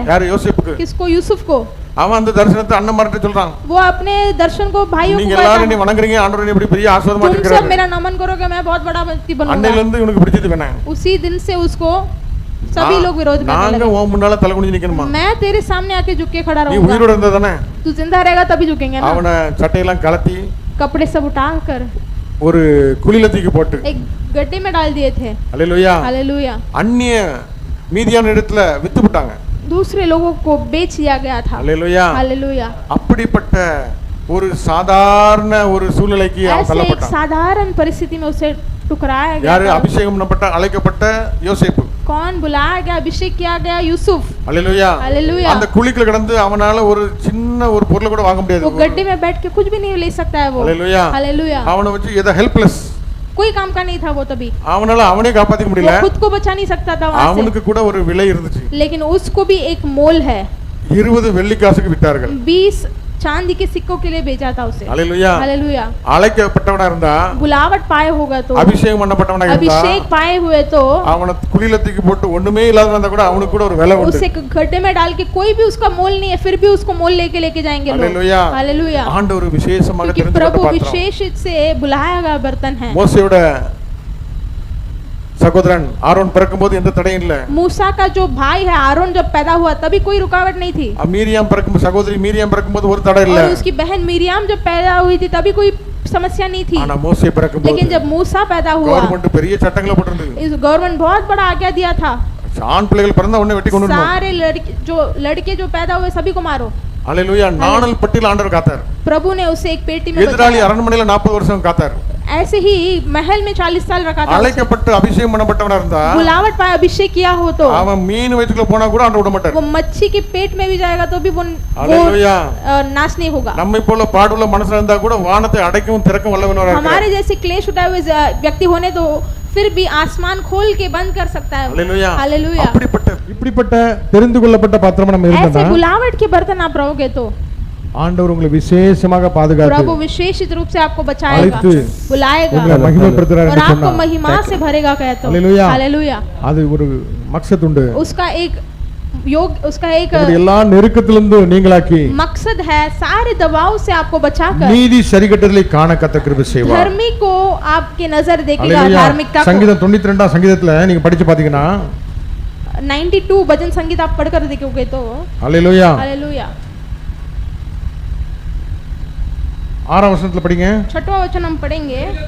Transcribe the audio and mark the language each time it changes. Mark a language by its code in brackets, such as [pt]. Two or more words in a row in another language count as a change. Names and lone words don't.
[ta] யார் யோசேப்புக்கு, [hi] किसको, यूसुफ को, [ta] அவன் அந்த தரிசனத்தை அண்ணன்மார்ட்ட சொல்றான், [hi] वो अपने दर्शन को भाइयों [ta] நீங்க [hi] को [ta] எல்லாரும் [hi] कहता [ta] நீ [hi] है, [ta] வணங்குறீங்க, ஆண்டவர் நீ இப்படி பெரிய ஆசீர்வாதமா [hi] तुम सब [ta] இருக்கிறார், [hi] मेरा नमन करोगे, मैं बहुत बड़ा व्यक्ति बनूंगा। [ta] அன்னையில இருந்து இவனுக்கு பிடிச்சது வேணாம், [hi] उसी दिन से उसको सभी लोग विरोध करने [ta] நாங்க [hi] लगे, [ta] உன் முன்னால தலை குனிஞ்சு நிக்கணுமா, [hi] मैं तेरे सामने आके झुक के खड़ा [ta] நீ [hi] रहूंगा, [ta] உயிரோட இருந்தா தானே, [hi] तू जिंदा रहेगा तभी झुकेंगे ना। [ta] அவனை சட்டையெல்லாம் கலத்தி [hi] कपड़े सब उठा कर [ta] ஒரு குழில தூக்கி போட்டு, [hi] एक गड्ढे में डाल दिए थे, [ta] ஹalleluya, [hi] हालेलुया। [ta] அந்நிய மீதியான இடத்துல வித்து விட்டாங்க, [hi] दूसरे लोगों को बेच दिया गया था, [ta] ஹalleluya, [hi] हालेलुया। [ta] அப்படிப்பட்ட ஒரு சாதாரண ஒரு சூழ்நிலைக்கு அவன் [hi] ऐसे एक [ta] தள்ளப்பட்டான், [hi] साधारण परिस्थिति में उसे ठुकराया [ta] யாரு [hi] गया था। [ta] அபிஷேகம் பண்ணப்பட்ட அழைக்கப்பட்ட யோசேப்பு, [hi] कौन बुलाया गया, अभिषेक किया गया, यूसुफ, [ta] ஹalleluya, [hi] हालेलुया। [ta] அந்த குழிக்குள்ள கிடந்து அவனால ஒரு சின்ன ஒரு பொருளை கூட வாங்க [hi] वो [ta] முடியாது, [hi] गड्ढे में बैठ के कुछ भी नहीं ले सकता है वो, [ta] ஹalleluya, [hi] हालेलुया। [ta] அவனை வச்சு ஏதோ ஹெல்ப்லெஸ், [hi] कोई काम का नहीं था वो तभी, [ta] அவனால அவனே காப்பாத்திக்க [hi] वो [ta] முடியல, [hi] खुद को बचा नहीं सकता था वहां से, [ta] அவனுக்கு கூட ஒரு விலை இருந்துச்சு, [hi] लेकिन उसको भी एक मोल है, [ta] 20 வெள்ளிக்காசுக்கு வித்தார்கள், [hi] 20 चांदी के सिक्कों के लिए बेचा था उसे, [ta] ஹalleluya, [hi] हालेलुया। [ta] அழைக்கப்பட்டவனா இருந்தா, [hi] बुलावट पाए होगा तो, [ta] அபிஷேகம் பண்ணப்பட்டவனா இருந்தா, [hi] अभिषेक पाए हुए तो [ta] அவனை குழில தூக்கி போட்டு ஒண்ணுமே இல்லாத இருந்தா கூட அவனுக்கு கூட ஒரு விலை உண்டு, [hi] उसे गड्ढे में डाल के कोई भी उसका मोल नहीं है, फिर भी उसको मोल लेके जाएंगे लोग, [ta] ஹalleluya, [hi] हालेलुया। [ta] ஆண்டவர் விசேஷமாக [hi] क्योंकि [ta] தெரிந்து [hi] प्रभु [ta] கொண்ட பாத்திரம், [hi] विशेष से बुलाया गया बर्तन है। [ta] மோசேயோட சகோதரன் ஆரோன் பிறக்கும்போது எந்த தடையும் இல்ல, [hi] मूसा का जो भाई है आरोन जब पैदा हुआ तभी कोई रुकावट नहीं थी, [ta] மீரியாம் பிறக்கும் சகோதரி மீரியாம் பிறக்கும்போது ஒரு தடை இல்ல, [hi] और उसकी बहन मिरियाम जब पैदा हुई थी तभी कोई समस्या नहीं थी, [ta] ஆனா மோசே பிறக்கும்போது [hi] लेकिन जब मूसा पैदा हुआ, [ta] கவர்மெண்ட் பெரிய சட்டங்களை போட்டிருந்தது, [hi] इस गवर्नमेंट बहुत बड़ा आज्ञा दिया था, [ta] ஆண் பிள்ளைகள் பிறந்தா உடனே வெட்டி கொண்டு வரணும், [hi] सारे लड़के जो पैदा हुए सभी को मारो, [ta] ஹalleluya, நாணல் பட்டியில் ஆண்டவர் காத்தார், [hi] प्रभु ने उसे एक पेटी में [ta] எதிராளி [hi] बचाया। [ta] அரண்மனையில 40 வருஷம் காத்தார், [hi] ऐसे ही महल में 40 साल रखा था, [ta] அழைக்கப்பட்டு அபிஷேகம் பண்ணப்பட்டவனா இருந்தா, [hi] बुलावट पाए अभिषेक किया हो तो, [ta] அவன் மீன் வயிற்றுக்குள்ள போனா கூட ஆண்டவர் விட மாட்டார், [hi] वो मच्छी के पेट में भी जाएगा तो भी वो [ta] ஹalleluya, [hi] नाश नहीं होगा। [ta] நம்மை போல பாடுள்ள மனசுல இருந்தா கூட வானத்தை அடைக்கவும் திறக்கவும் வல்லவனாக இருக்கிறார், [hi] हमारे जैसे क्लेश उठाए हुए व्यक्ति होने तो फिर भी आसमान खोल के बंद कर सकता है, [ta] ஹalleluya, [hi] हालेलुया। [ta] அப்படிப்பட்ட இப்படிப்பட்ட தெரிந்து கொள்ளப்பட்ட பாத்திரமா நம்ம [hi] ऐसे [ta] இருக்கோம்னா [hi] बुलावट के बर्तन आप रहोगे तो [ta] ஆண்டவர் உங்களை விசேஷமாக [hi] प्रभु [ta] பாதுகாத்து [hi] विशेषित रूप से आपको बचाएगा, [ta] அழைத்து [hi] बुलाएगा [ta] உங்களை மகிமைப்படுத்துறார் [hi] और [ta] என்று [hi] आपको [ta] சொன்னார், [hi] महिमा से भरेगा कहते हो, हालेलुया। हालेलुया। [ta] அது ஒரு மக்சத் உண்டு, [hi] उसका एक योग, उसका एक [ta] இப்படி எல்லா நெருக்கத்திலிருந்து நீங்களாக்கி [hi] मकसद है, सारे दबाव से आपको बचाकर [ta] நீதி சரிகட்டலை காண கர்த்தர் கிருபை செய்வார், [hi] धर्मी को आपके नजर देखेगा, [ta] ஹalleluya, [hi] धार्मिकता को। [ta] சங்கீதம் 92ஆம் சங்கீதத்துல நீங்க படிச்சு பாத்தீங்கன்னா [hi] 92 भजन संगीत आप पढ़कर देखोगे तो, [ta] ஹalleluya, [hi] हालेलुया। [ta] 6ஆம் வசனத்துல படிங்க, [hi] 6वां वचन हम पढ़ेंगे,